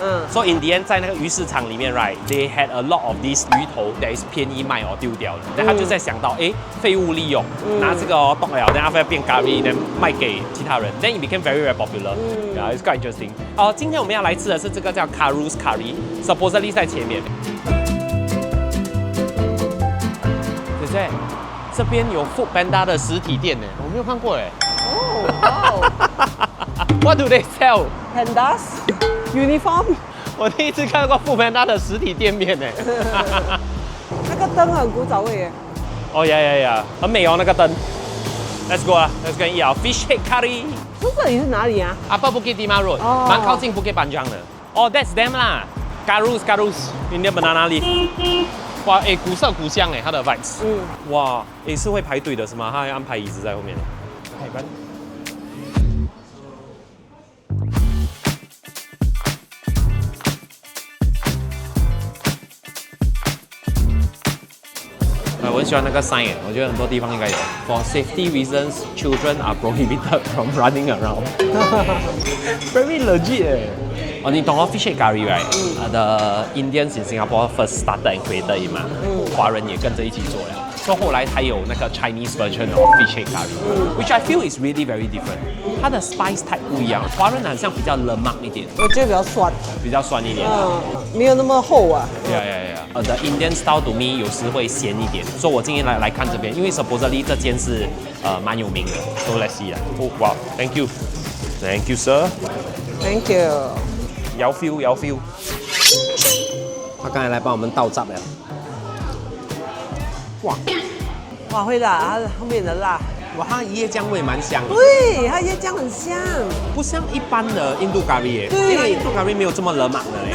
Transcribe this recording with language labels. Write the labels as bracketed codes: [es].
[en] So in the end [zh] 在那个鱼市场里面 [en] right，they had a lot of these 鱼头 that is [zh] 便宜卖哦丢掉了。然后他就在想到，哎，废物利用，拿这个冻了，然后变 curry， [en] then [zh] 卖给其他人。 [en] Then it became very popular。 Yeah, it's quite interesting。 [zh] 今天我们要来吃的是这个叫 Karu's Curry， [en] supposedly [zh] 在前面。姐姐，这边有 Food Panda 的实体店呢，我没有看过哎。哦。 [en] What do they sell? Pandas uniform。 [zh] 我第一次看过 Food Panda 的实体店面呢。那个灯很古早味耶。哦呀，很美哦那个灯。 [en] Let's go 啊 ，Let's go eat our fish head curry。 [zh] 这里是哪里啊 Upper Bukit Timah Road， 蛮靠近 Bukit Panjang 的。 [en] 哦 ，That's them 啦 ，Karu's Banana Leaf。 [zh] 哇，哎，古色古香哎，它的 [en] vibes。 [zh] 哇，哎是会排队的是吗？他还安排椅子在后面。海关。我很喜欢那个 [en] sign， [zh] 我觉得很多地方应该有。 [en] For safety reasons, children are prohibited from running around. Very legit 哎。哦，你懂哦 ，fish head curry right？The Indians in Singapore first started and created it 嘛， [zh] 华人也跟着一起做了。所以后来才有那个 [en] Chinese version of fish head curry，which I feel is really very different。 [zh] 它的 [en] spice type [zh] 不一样，华人好像比较 lemak 一点，我觉得比较酸。比较酸一点。没有那么厚啊。 [en] The Indian style to me [zh] 有时会咸一点，所以我今天来看这边，因为 [en] supposedly [zh] 这间是蛮有名的。 [en] So let's see 啊。哦，哇 ，Thank you sir。 Thank you。 [zh] 摇 feel。他刚才来帮我们倒汁了。哇，会辣，它后面的辣。哇，它椰浆味蛮香的。对，它椰浆很香。不像一般的印度咖喱耶。对，因为印度咖喱没有这么勒芒的嘞。